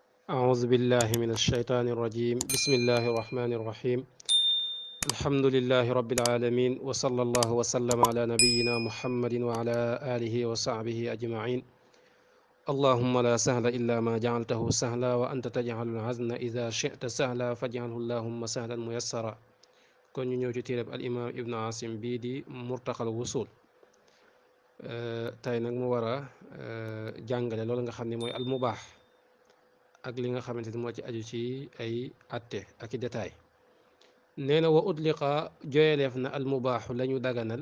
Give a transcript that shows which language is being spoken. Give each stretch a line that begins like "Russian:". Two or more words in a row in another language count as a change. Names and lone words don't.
Arabic: أعوذ بالله من الشيطان الرجيم بسم الله الرحمن الرحيم الحمد لله رب العالمين وصلى الله وسلم على نبينا محمد وعلى آله وصحبه أجمعين اللهم لا سهل إلا ما جعلته سهلا وأنت تجعل الحزن إذا شئت سهلا فاجعله اللهم سهلا ميسرا
Wolof: kon ñu ñëw ci téereb al imam ibnu asim bii di murtaxal wusul tey nag mu war a jàngale loolu nga xam ne mooy
Arabic: المباح
Wolof: ak li nga xamante ni moo ci aju ci ay atte ak i détail nee na
Arabic: وأطلق
Wolof: joyeleef na
Arabic: المباح
Wolof: la ñu daganal